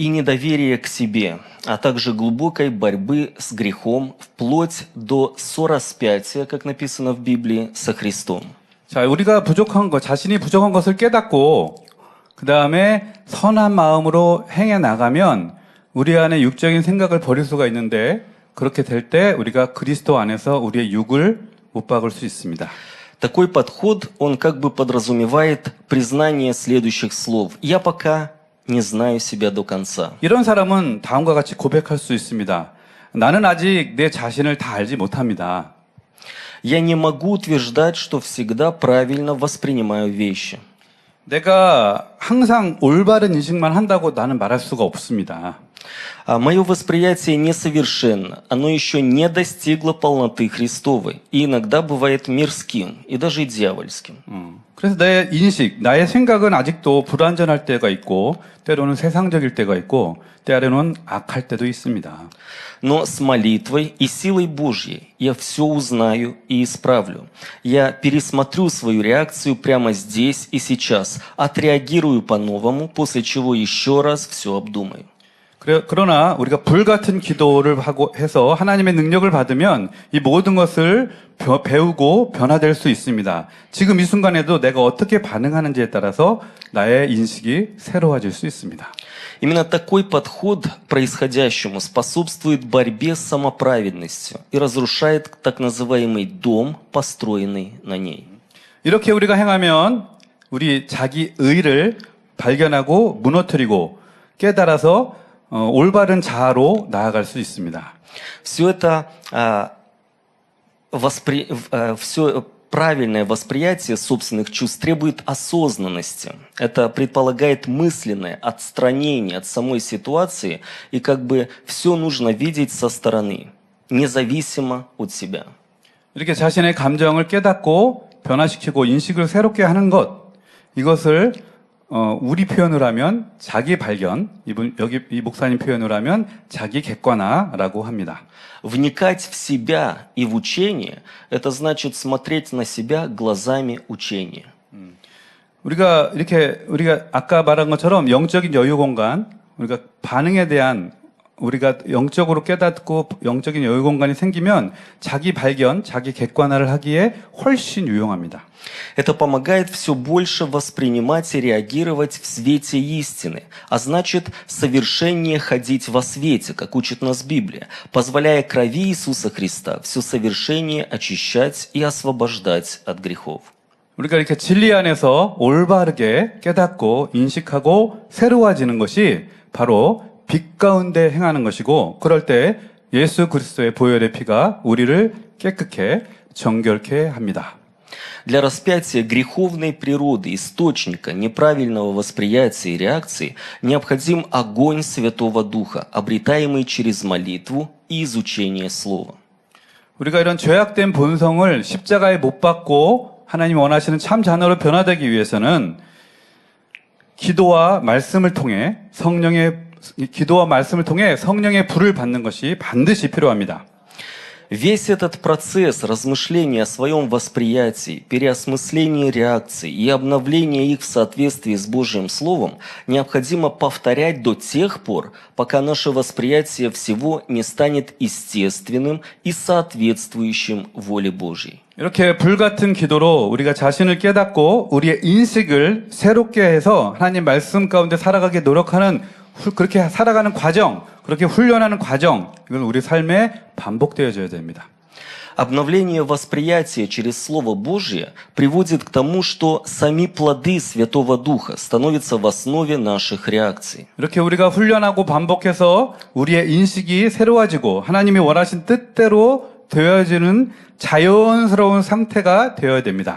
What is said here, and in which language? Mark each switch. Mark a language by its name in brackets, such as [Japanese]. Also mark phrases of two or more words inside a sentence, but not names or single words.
[Russian] недоверия к себе, а также глубокой борьбы с грехом, вплоть до сораспятия, как написано в Библии, со Христом. [Korean] 자, 우리가 자신이 부족한 것을 깨닫고 그 다음에 선한 마음으로 행해 나가면 우리 안에 육적인 생각을 버릴 수가 있는데 그렇게 될 때 우리가 그리스도 안에서 우리의 육을 못 박을 수 있습니다. [Russian] Такой подход, он как бы подразумевает признание следующих слов. «Я пока не знаю себя до конца». [Korean] 이런 사람은 다음과 같이 고백할 수 있습니다. 나는 아직 내 자신을 다 알지 못합니다. [Russian] «Я не могу утверждать, что всегда правильно воспринимаю вещи». [Korean] 내가 항상 올바른 인식만 한다고 나는 말할 수가 없습니다. [Russian] Мое восприятие несовершенно, оно еще не достигло полноты Христовой, и иногда бывает мирским, и даже дьявольским. [Korean] 그래서 내 인식, 나의 생각은 아직도 불완전할 때가 있고 때로는 세상적일 때가 있고 때로는 악할 때도 있습니다. [Russian] Но с молитвой и силой Божьей я все узнаю и исправлю. Я пересмотрю свою реакцию прямо здесь и сейчас, отреагирую по-новому, после чего еще раз все обдумаю. [Korean] 그러나 우리가 불같은 기도를 해서 하나님의 능력을 받으면 이 모든 것을 배우고 변화될 수 있습니다. 지금 이 순간에도 내가 어떻게 반응하는지에 따라서 나의 인식이 새로워질 수 있습니다. [Russian] Именно такой подход к происходящему способствует борьбе с самоправедностью и разрушает так называемый дом, построенный на ней. [Korean] 이렇게 우리가 행하면 우리 자기 의를 발견하고 무너뜨리고 깨달아서 올바른 자아로 나아갈 수 있습니다. [Russian] Все это правильное восприятие собственных чувств требует осознанности. Это предполагает мысленное отстранение от самой ситуации, и как бы все нужно видеть со стороны, независимо от себя. [Korean] 이렇게 자신의 감정을 깨닫고 변화시키고 인식을 새롭게 하는 것, 이것을 우리 표현을 하면 자기 발견, 여기 이 목사님 표현을 하면 자기 객관화라고 합니다. [Russian] Вникать в себя и в учение – это значит смотреть на себя глазами учения. [Korean] 우리가 아까 말한 것처럼 영적인 여유 공간, 우리가 반응에 대한 우리가 영적으로 깨닫고 영적인 여유 공간이 생기면 자기 발견, 자기 객관화를 하기에 훨씬 유용합니다. [Russian] Это помогает все больше воспринимать и реагировать в свете истины, а значит, совершеннее ходить во свете, как учит нас Библия, позволяя крови Иисуса Христа все совершеннее очищать и освобождать от грехов. [Korean] 우리가 이렇게 진리 안에서 올바르게 깨닫고 인식하고 새로워지는 것이 바로 빛 가운데 행하는 것이고, 그럴 때 예수 그리스도의 보혈의 피가 우리를 깨끗게 정결케 합니다. [Russian] Для распятия греховной природы, источника неправильного восприятия и реакции, необходим огонь Святого Духа, обретаемый через молитву и изучение Слова. [Korean] 우리가 이런 죄악된 본성을 십자가에 못 박고 하나님 원하시는 참 자녀로 변화되기 위해서는 기도와 말씀을 통해 성령의 불을 받는 것이 반드시 필요합니다. [Russian] Весь этот процесс размышления о своем восприятии, переосмысления реакций и обновления их в соответствии с Божьим Словом необходимо повторять до тех пор, пока наше восприятие всего не станет естественным и соответствующим воле Божьей. [Korean] 이렇게 불같은 기도로 우리가 자신을 깨닫고 우리의 인식을 새롭게 해서 하나님 말씀 가운데 살아가게 노력하는 그렇게 살아가는 과정, 그렇게 훈련하는 과정, 이건 우리 삶에 반복되어져야 됩니다. [Russian] Обновление восприятия через Слово Божье приводит к тому, что сами плоды Святого Духа становятся в основе наших реакций. [Korean] 이렇게 우리가 훈련하고 반복해서 우리의 인식이 새로워지고 하나님이 원하신 뜻대로 되어지는 자연스러운 상태가 되어야 됩니다.